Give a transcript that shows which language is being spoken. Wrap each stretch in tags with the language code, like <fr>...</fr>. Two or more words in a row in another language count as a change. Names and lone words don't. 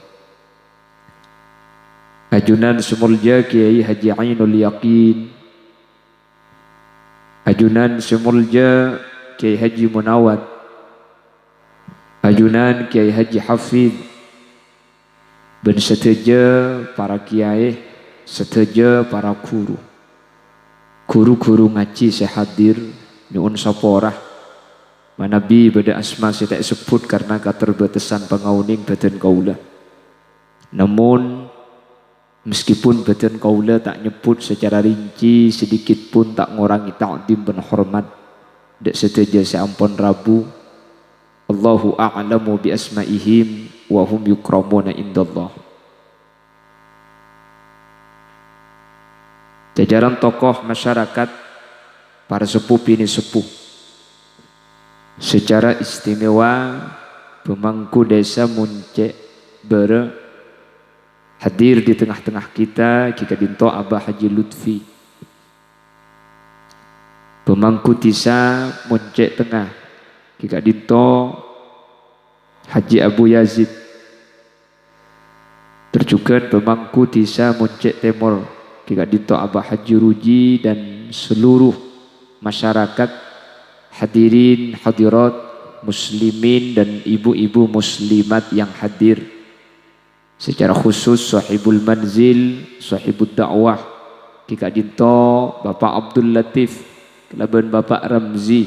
<mad>Ajunan semulja Kiai Haji Ainul Yaqin, ajunan semulja Kiai Haji Munawad, ajunan Kiai Haji Hafid, ben seteja para kiai, seteja para guru-guru ngaji sehadir nyuun saporah manabi beda asma saya tak sebut</mad> <id>karena keterbatasan</id> <mad>pengauning badan kaula.</mad> <id>Namun meskipun badan kaula tak nyebut secara rinci, sedikit pun tak ngurangi ta'zim dan hormat dek seteja seampun Rabu.</id> <ar>Allahu a'lamu bi asma'ihim wa hum yukramuna indallah.</ar> <id>Jajaran tokoh masyarakat, para sepuh bini sepuh, secara istimewa pemangku desa Muncek hadir di tengah-tengah kita jika dinto Abah Haji Lutfi pemangku tisa moncek tengah jika dinto Haji Abu Yazid terjukan pemangku tisa moncek temor jika dinto Abah Haji Ruji dan seluruh masyarakat hadirin hadirat muslimin dan ibu-ibu muslimat yang hadir, secara khusus</id> <ar>sahibul manzil, sahibul dakwah</ar> <id>kika dinto Bapak Abdul Latif kelaban Bapak Ramzi.</id>